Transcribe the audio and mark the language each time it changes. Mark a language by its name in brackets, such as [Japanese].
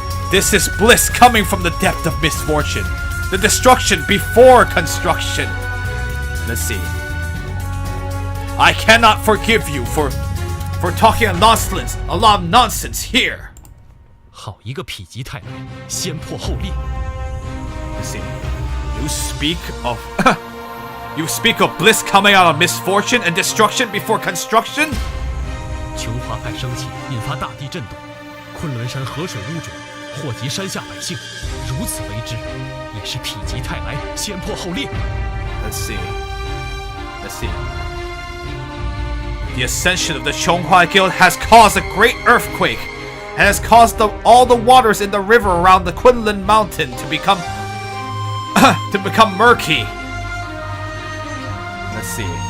[English] This is bliss coming from the depth of misfortune. The destruction before construction. Let's see. I cannot forgive you for talking a lot of nonsense here. [Chinese] 好一个否极泰来，先破后立。 [English] Let's see. You speak of bliss coming out of misfortune and destruction before construction? [Chinese] 琼华派升起，引发大地震动，昆仑山河水污浊，祸及山下百姓。如此为之，也是否极泰来，先破后立。 [English] Let's see. The ascension of the Chonghua Guild has caused a great earthquake, and has caused all the waters in the river around the Kunlun Mountain to become murky. Let's see.